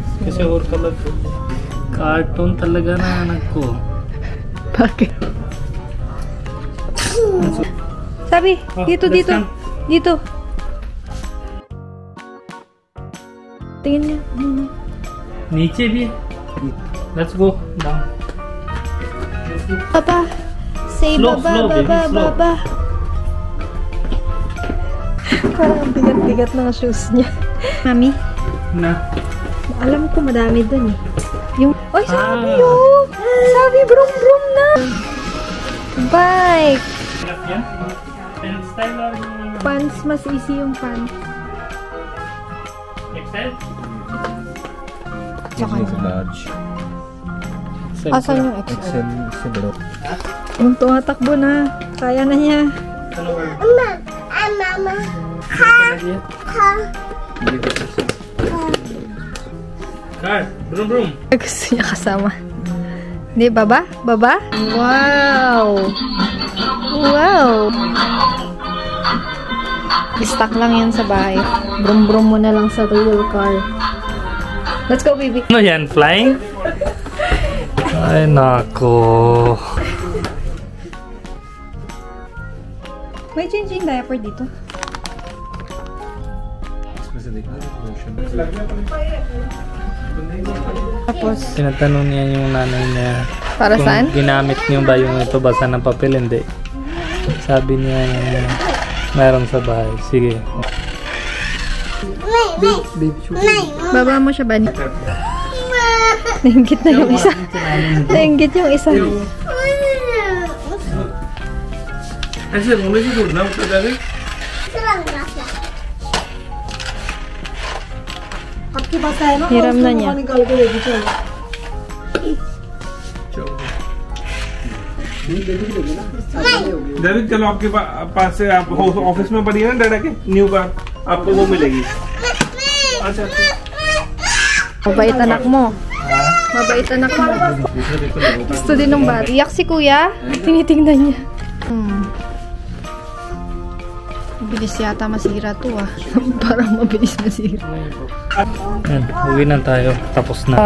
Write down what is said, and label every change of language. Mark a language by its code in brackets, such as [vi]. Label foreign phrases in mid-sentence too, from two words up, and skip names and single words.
[tl] Kasi or color ko. Cartoon talaga na anak ko. Bakit? Sabi, dito. Dito. Tingin niya. [hi] Niche bhi. [en] Let's go down. [tl] Baba. Say Slow, baba, [en] slow, baby, [tl] baba, slow. baba. Parang bigat-bigat ng shoes niya. Mami, Na. alam ko madami dun eh. Yung, oy, sabi Ah. oh! Sabi, brum na! Bike! [en] Yan. And style or [tl] Pants, mas easy yung pants. XL? Tsaka large. asan yung XL? [hi] XL से बड़ा. [tl] Yung tumatakbo na. Kaya na niya. Car, brum. Gusto niya kasama. Hindi, baba? Baba? Wow! Wow! Stuck lang yan sa bahay. Brum mo na lang sa real car. [en] Let's go, baby. [tl] Ano yan? Flying? Ay, nako. May [en] changing diaper [tl] dito. Tapos, Tinatanong niya yung nanay niya. para Kung saan? ginamit niyo ba yung ito basa ng papel, hindi. Sabi niya, meron sa bahay. Sige. Baba mo siya, Bani. Nainggit na yung isa. Nainggit yung isa. [hi] ऐसे रोने से छोड़ना ऊपर जाके [tl] Hiram na niya. [hi] डैडी चलो आपके पास से आप ऑफिस में पड़ी है ना डाटा के [en] new car [hi] आपको वो मिलेगी अच्छा [tl] Mabait anak mo. Mabait anak mo. Gusto din ng bata. Iyak si kuya. Tinitingnan niya. Mabilis yata masira to ah. Parang mabilis masira. Yan, uwi na tayo. Tapos na.